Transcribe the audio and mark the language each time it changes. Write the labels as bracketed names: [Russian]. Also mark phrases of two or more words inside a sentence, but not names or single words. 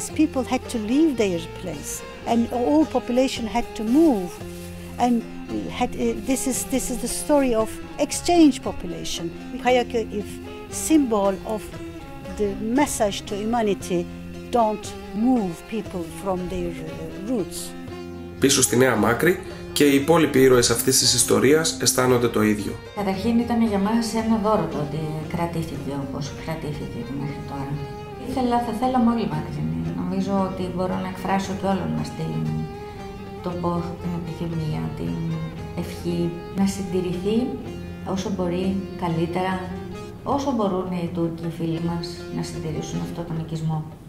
[English] People had to leave their place, and all population had to move. And this is the story of exchange population. Kayaköy is symbol of the message to humanity. Don't move people from their roots. [Greek] Πίσω στη Νέα Μάκρη και οι υπόλοιποι ήρωες αυτής της ιστορίας αισθάνονται το ίδιο. Καταρχήν ήταν για μας ένα δώρο το ότι κρατήθηκε όπως κρατήθηκε μέχρι τώρα. Θα θέλαμε όλοι μακρινοί. Νομίζω ότι μπορώ να εκφράσω και όλων μας τον πόθο, την επιθυμία, την ευχή να συντηρηθεί όσο μπορεί καλύτερα, όσο μπορούν οι Τούρκοι οι φίλοι μας να συντηρήσουν αυτό τον οικισμό.